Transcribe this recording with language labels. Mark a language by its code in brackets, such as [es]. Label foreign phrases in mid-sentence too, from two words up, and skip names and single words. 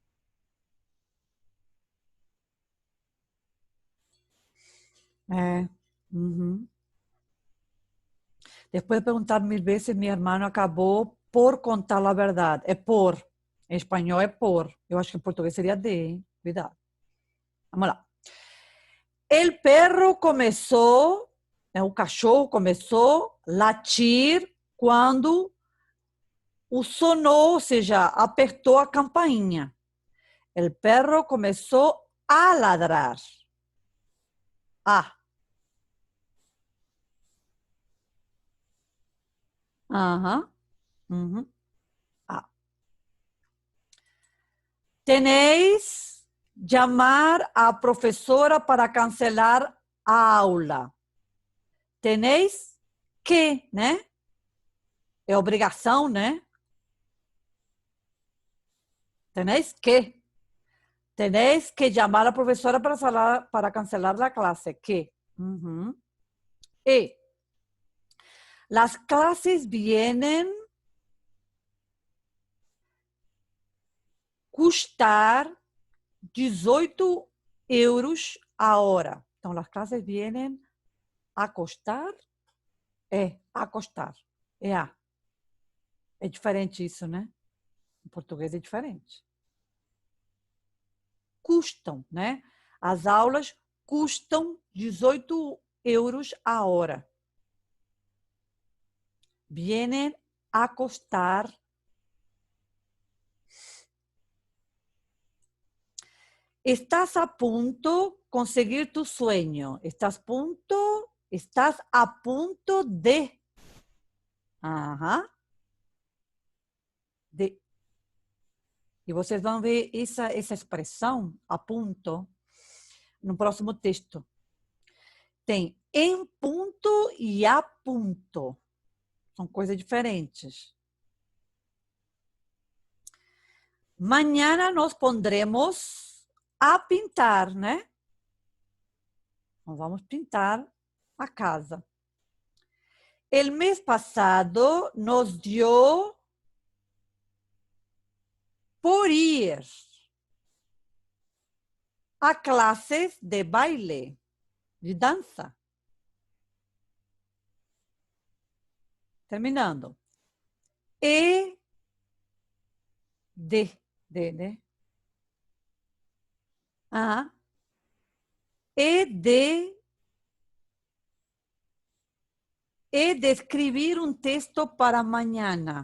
[pt] É. Uhum. Depois de perguntar 1000 vezes, meu irmão acabou por contar a verdade. É por. Em espanhol é por. Eu acho que em português seria de, hein? Cuidado. Vamos lá. [es] El perro [pt] começou, o cachorro começou a latir quando o sonou, ou seja, apertou a campainha. [es] El perro [pt] começou a ladrar. Ah. Aham. Uhum. Ah. Tenéis chamar a professora para cancelar a aula. [es] Tenéis que, né? [pt] É obrigação, né? [es] Tenéis que. Tenéis que [pt] chamar a professora para cancelar a classe. Que. Uhum. E [es] las clases vienen [pt] custar 18 euros a hora. Então, as classes [es] vienen a [pt] custar? A custar. É diferente isso, né? Em português é diferente. Custam, né? As aulas custam 18 euros a hora. [es] Vienen a custar. Estás a punto de conseguir tu sueño. Estás a punto de. [pt] Aham. De. E vocês vão ver essa expressão, [es] a punto, [pt] no próximo texto. Tem em ponto e a ponto. São coisas diferentes. [es] Mañana nos pondremos a pintar, [pt] né? Então, vamos pintar a casa. [es] El [pt] mês passado [es] nos dio por ir a clases de baile, [pt] de dança. Terminando. E de, né? E de escrever um texto para amanhã.